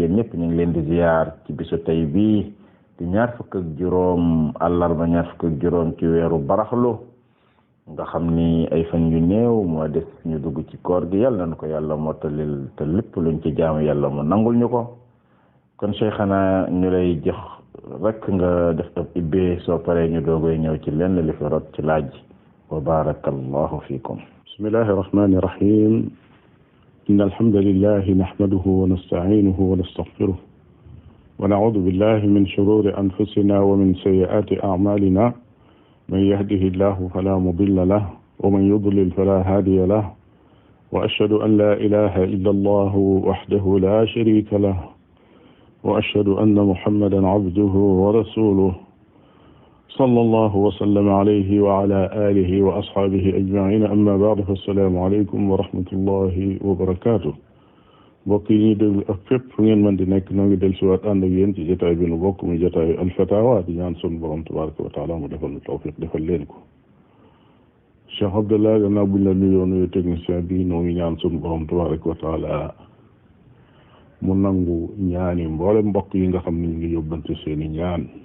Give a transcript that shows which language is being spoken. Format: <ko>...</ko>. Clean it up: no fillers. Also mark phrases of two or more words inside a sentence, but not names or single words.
<wo>yéen ñëpp ñu ngi leen di ziar ci bisu tey bii di ñaar fukk ak juróom àllarba ñaar fukk ak juróom ci weeru baraxlu nga xam ni ay fan yu néew moo des ñu dugg ci koor gi yàlla na ko yàlla mottalil te lépp luñ ci jaamu yàlla mu nangul ñu ko kon cheikhana ñu lay jox rek nga def ab ibbee soo paree ñu doogoy ñëw ci lenn li fi rot ci laaj wa</wo> <ar>بارك الله فيكم. بسم الله الرحمن الرحيم إن الحمد لله نحمده ونستعينه ونستغفره ونعوذ بالله من شرور أنفسنا ومن سيئات أعمالنا من يهده الله فلا مضل له ومن يضلل فلا هادي له وأشهد أن لا إله إلا الله وحده لا شريك له وأشهد أن محمدا عبده ورسوله صلى الله وسلم عليه وعلى آله وأصحابه أجمعين أما بعد السلام عليكم ورحمة الله وبركاته.</ar> <wo>mbokk yi ñuy déglu ak fépp fu ngeen mën di nekk noo ngi del siwaat ànd ak yéen ci jotaay bi nu bokk muy jotaayu Alfatawa di ñaan sunu borom</wo> <ar>تبارك وتعالى</ar> <wo>mu defal nu tawfiq defal leen ko. Cheikh Abdallah gannaaw buñ la nuyoo nuyu technicien bi noo ngi ñaan sunu borom</wo> <ar>تبارك وتعالى</ar> <wo>mu nangu ñaani mboole mbokk yi nga xam ne ñu ngi yóbbante seeni ñaan</wo>